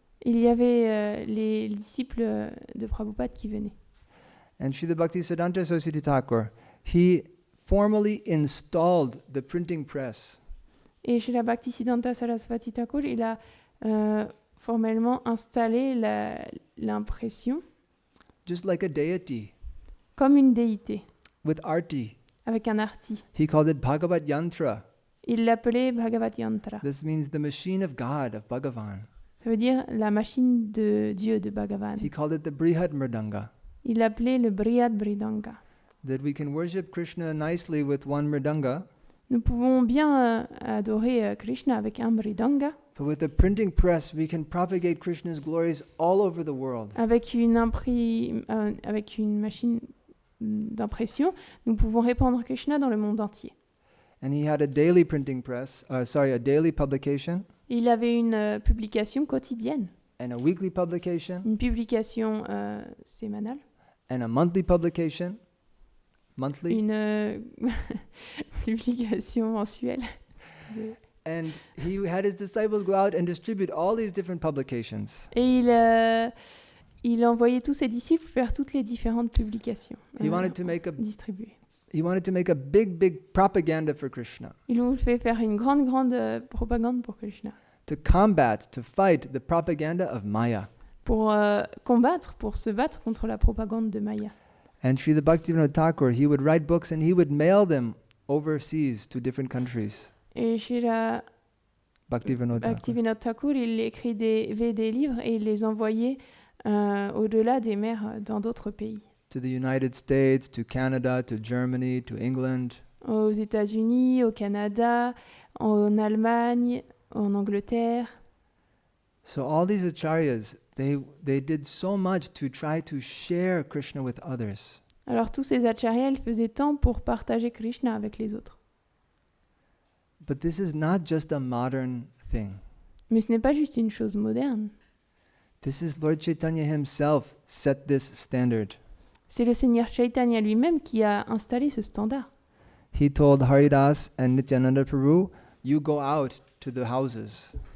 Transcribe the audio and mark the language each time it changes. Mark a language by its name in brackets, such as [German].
[French] Il y avait les disciples de Prabhupada qui venaient. [English] And Srila Bhaktisiddhanta Saraswati Thakur, he formally installed the printing press. [French] Et chez la Bhaktisiddhanta Saraswati Thakur, il a formellement installé l'impression [English] Just like a deity, [French] comme une déité, [English] with arti. [French] avec un arti. [English] He called it Bhagavat Yantra. [French] Il l'appelait Bhagavat Yantra. [English] This means the machine of God, of Bhagavan. [French] Ça veut dire la machine de Dieu, de Bhagavan. [English] He called it the Brihad Mridanga. [French] Il l'appelait le Brihad Mridanga. [English] That we can worship Krishna nicely with one Mridanga, [French] Nous pouvons bien adorer Krishna avec un Mridanga, [English] but with the printing press we can propagate Krishna's glories all over the world. [French] avec une machine d'impression, nous pouvons répandre Krishna dans le monde entier. [English] And he had a daily printing press, a daily publication, [French] Il avait une publication quotidienne, [English] and a weekly publication, [French] une publication sémanale, [English] and a monthly publication, monthly. [French] une publication mensuelle. De- [English] And he had his disciples go out and distribute all these different publications. [French] Et il envoyait tous ses disciples faire toutes les différentes publications [English] He wanted to make [French] distribuées. [English] a big propaganda for Krishna, [French] Il voulait faire une grande propagande pour Krishna, [English] to combat, to fight the propaganda of Maya. [French] pour pour se battre contre la propagande de Maya. [English] And Srila Bhaktivinoda Thakur, he would write books and he would mail them overseas to different countries. [French] Et Srila Bhaktivinoda Thakur. Bhaktivinoda Thakur, il écrivait des livres et il les envoyait au-delà des mers dans d'autres pays. [English] To the United States, to Canada, to Germany, to England. [French] Aux États-Unis, au Canada, en Allemagne, en Angleterre. [English] So all these acharyas, they did so much to try to share Krishna with others. [French] Alors tous ces acharyas, ils faisaient tant pour partager Krishna avec les autres. [English] But this is not just a modern thing. [French] Mais ce n'est pas juste une chose moderne. [English] This is Lord Chaitanya himself set this standard. [French] C'est le Seigneur Chaitanya lui-même qui a installé ce standard. [English] He told Haridas and Nityananda Prabhu, you go out to the houses.